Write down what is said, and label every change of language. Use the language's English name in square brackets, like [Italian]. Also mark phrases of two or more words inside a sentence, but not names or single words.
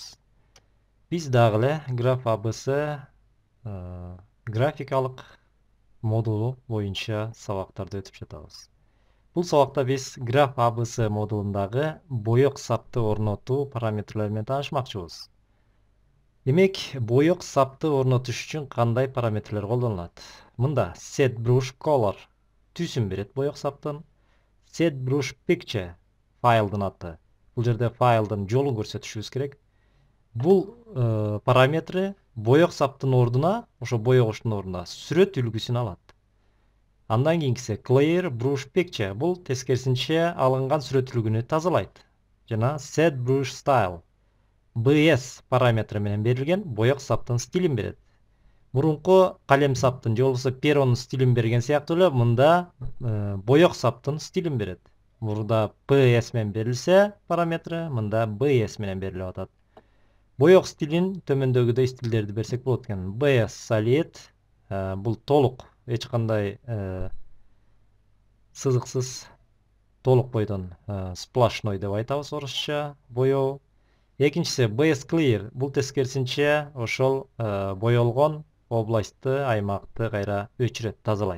[Kyrgyz] Биз дагы эле Graph ABS графикалык модулу боюнча сабактарды өтүп жатабыз. Бул сабакта биз Graph ABS модулундагы боёк сапты орнотуу параметрлери менен таанышмакчыбыз. Демек, боёк сапты орнотуш үчүн кандай параметрлер колдонулат? Мында [English] set brush color [Kyrgyz] түсүн берет боёк саптын. [English] Set brush picture [Kyrgyz] файлдын аты. Бул жерде файлдын жолун көрсөтүшүбүз керек. Бул параметри боёк саптын ордуна, ошо боёгуштун ордуна сүрөт үлгүсүн алат. Андан кийинкиси [English] clear brush picture. [Kyrgyz] Бул тескерисинче алынган сүрөт үлгүнү тазалайт. Жана [English] set brush style BS [Kyrgyz] параметри менен берилген боёк саптын стилин берет. Мурунку калем саптын же болбосо перонун стилин берген сыяктуу эле мында боёк саптын стилин берет. Мурда PS менен берилсе параметри, мында BS менен берилип атат. Боёк стилин төмөндөгүдөй стилдерди берсек болот экен. [English] BS solid, [Kyrgyz] бул толук, эч кандай сызыксыз толук бойдон splashnoy деп айтабыз орусча боёу. Экинчиси [English] BS clear, [Kyrgyz] бул тескерисинче ошол боёлгон областты, аймакты кайра өчүрөт, тазалайт.